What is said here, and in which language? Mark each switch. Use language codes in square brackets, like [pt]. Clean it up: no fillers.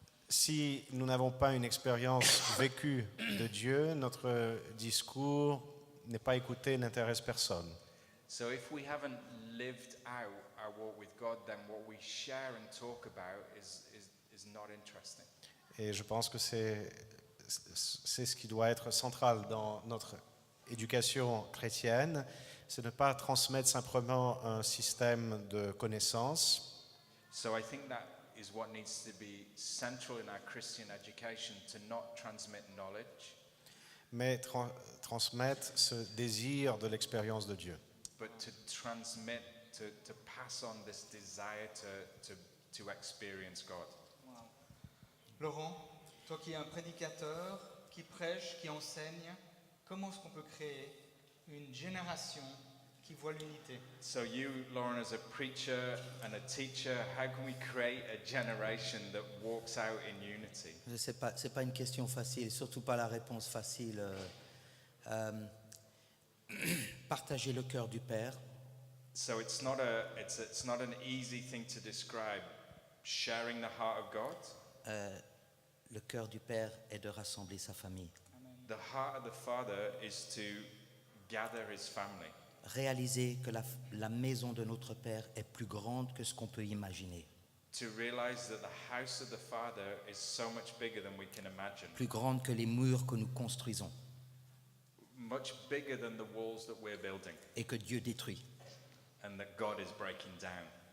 [fr] Si nous n'avons pas une expérience vécue de Dieu, notre discours n'est pas écouté, n'intéresse personne. [en] So if we haven't lived out our walk with God, then what we share and talk about is not interesting. [fr] Et je pense que c'est ce qui doit être central dans notre éducation chrétienne, c'est ne pas transmettre simplement un système de connaissances, [en] So I think that is what needs to be central in our Christian education, to not transmit knowledge, [fr] mais transmettre ce désir de l'expérience de Dieu. [en] but to transmit, to pass on this desire to experience God. [fr] Laurent, toi qui es un prédicateur, qui prêche, qui enseigne, comment est-ce qu'on peut créer une génération qui voit l'unité? [en] So you, Lauren, as a preacher and a teacher, how can we create a generation that walks out in unity? [fr] C'est pas une question facile, surtout pas la réponse facile. Partager le cœur du Père, [en] So it's not an easy thing to describe. Sharing the heart of God. [fr] le cœur du Père est de rassembler sa famille. [en] The heart of the Father is to gather his family. [fr] Réaliser que la maison de notre Père est plus grande que ce qu'on peut imaginer, [en] To realize that the house of the Father is so much bigger than we can imagine. [fr] plus grande que les murs que nous construisons [en] Much bigger than the walls that we're building [fr] et que Dieu détruit. [en] and that God is breaking down.